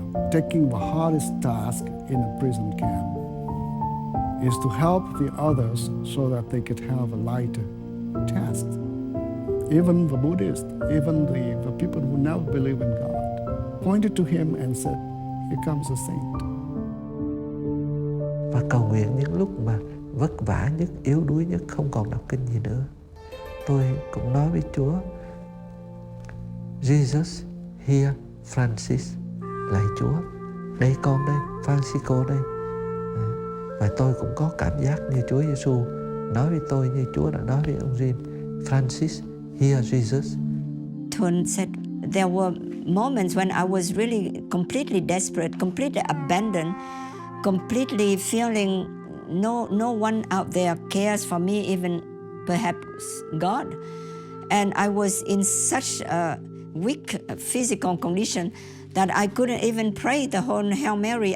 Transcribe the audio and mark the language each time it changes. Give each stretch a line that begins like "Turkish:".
English: Taking the hardest task in a prison camp is to help the others so that they could have a lighter task. Even the Buddhists, even the people who never believe in God, pointed to him and said, "Here comes a saint."
Vietnamese: Và cầu nguyện những lúc mà vất vả nhất, yếu đuối nhất, không còn đọc kinh gì nữa, tôi cũng nói với Chúa,
English: Jesus, here Francis,
Vietnamese: lạy Chúa, đây con đây, Francisco đây. Và tôi cũng có cảm giác như Chúa Giêsu nói với tôi, như Chúa đã nói với ông Nguyen,
English: Francis, here Jesus. Thuan said there were moments when I was really completely desperate, completely abandoned, completely feeling no one out there cares for me, even perhaps God. And I was in such a weak physical condition that I couldn't even pray the whole Hail Mary.